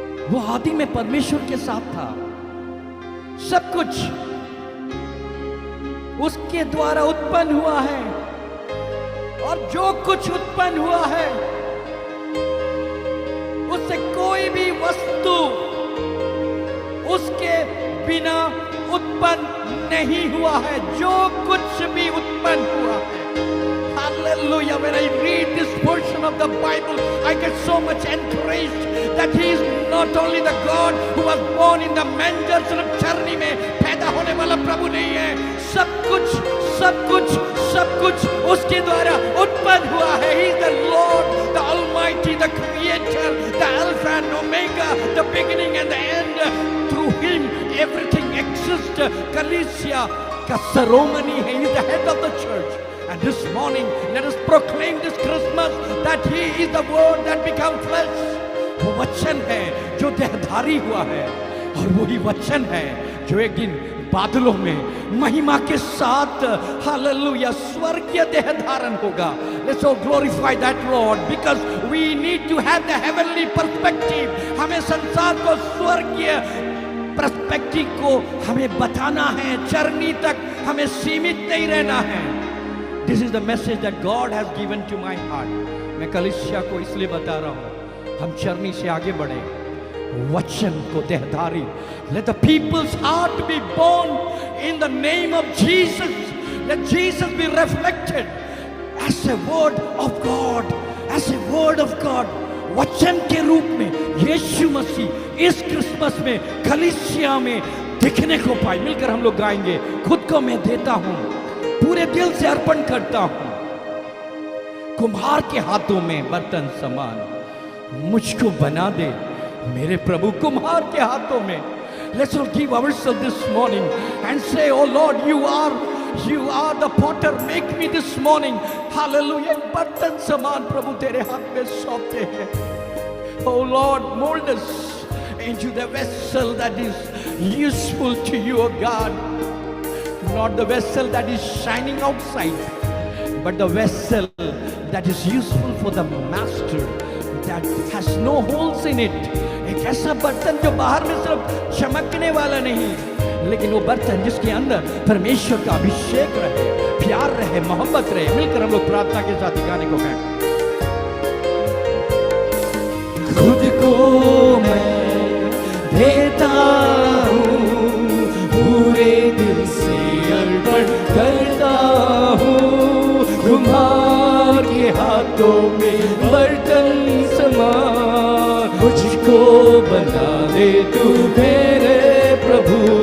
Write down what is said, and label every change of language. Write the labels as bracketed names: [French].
[Hindi] वो आदि में परमेश्वर के साथ था। सब कुछ उसके द्वारा उत्पन्न हुआ है, और जो कुछ उत्पन्न हुआ है उससे कोई भी वस्तु उसके बिना उत्पन्न नहीं हुआ है। जो कुछ भी उत्पन्न हुआ है, [English] hallelujah, when I read this portion of the Bible, I get so much encouraged that he is not only the God who was born in the manger, [Hindi] सिर्फ चरनी में पैदा होने वाला प्रभु नहीं है। सब कुछ सब कुछ सब कुछ उसके द्वारा उत्पन्न हुआ है। [English] He is the Lord, the Almighty, the Creator, the Alpha and Omega, the beginning and the end। Through him everything exists। [Hindi] कलीसिया का सरोमनी है, [English] he is the head of the church। And this morning, let us proclaim this Christmas that He is the Word that become flesh। [Hindi] वो वचन है जो देहधारी हुआ है, और वही वचन है जो एक दिन बादलों में महिमा के साथ हालेलुया स्वर्गीय देह धारण होगा। [English] Let's all glorify that Lord because we need to have the heavenly perspective। [Hindi] हमें संसार को स्वर्गीय पर्सपेक्टिव को हमें बताना है, चरनी तक हमें सीमित नहीं रहना है। [English] This is the message that God has given to my heart। [Hindi] मैं कलीसिया को इसलिए बता रहा हूँ, हम चरनी से आगे बढ़े, वचन को देहधारी। [English] Let the people's heart be born in the name of Jesus। Let Jesus be reflected as a word of God, as a word of God। [Hindi] वचन के रूप में यीशु मसीह इस क्रिसमस में कलीसिया में दिखने को पाए। मिलकर हम लोग गाएंगे, खुद को मैं देता हूँ, पूरे दिल से अर्पण करता हूं, कुम्हार के हाथों में बर्तन समान मुझको बना दे मेरे प्रभु। कुम्हार के हाथों में। [English] Let's all give ourselves this morning and say, oh Lord, you are the potter, make me this morning। [Hindi] Hallelujah, बर्तन समान प्रभु तेरे हाथ में सौंपते हैं। [English] Oh Lord, mold us into the vessel that is useful to you, oh God। Not the vessel that is shining outside, but the vessel that is useful for the master, that has no holes in it। [Hindi] एक ऐसा बर्तन जो बाहर में सिर्फ चमकने वाला नहीं, लेकिन वो बर्तन जिसके अंदर परमेश्वर का अभिषेक रहे, प्यार रहे, मोहब्बत रहे। मिलकर हम लोग प्रार्थना के साथ गाने को गाएं। खुद को मैं देता हूँ, पूरे दिल से अर्पण करता हूँ, कुम्हार के हाथों में बर्तन समान मुझको बना दे तू मेरे प्रभु।